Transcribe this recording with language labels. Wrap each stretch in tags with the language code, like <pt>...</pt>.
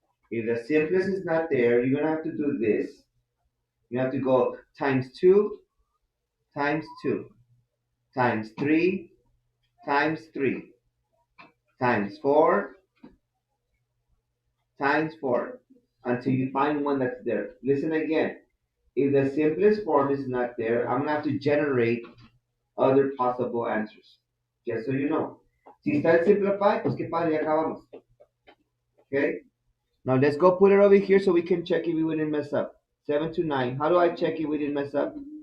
<en>If the simplest is not there, you're going to have to do this. You have to go times 2, times 2, times 3, times 3, times 4, times 4, until you find one that's there. Listen again. If the simplest form is not there, I'm going to have to generate other possible answers. Just so you know.</en> <es>Si está simplified, pues qué padre, ya acabamos.</es> <en>Okay? Now let's go put it over here so we can check if we didn't mess up. 7 to 9. How do I check if we didn't mess up?</en>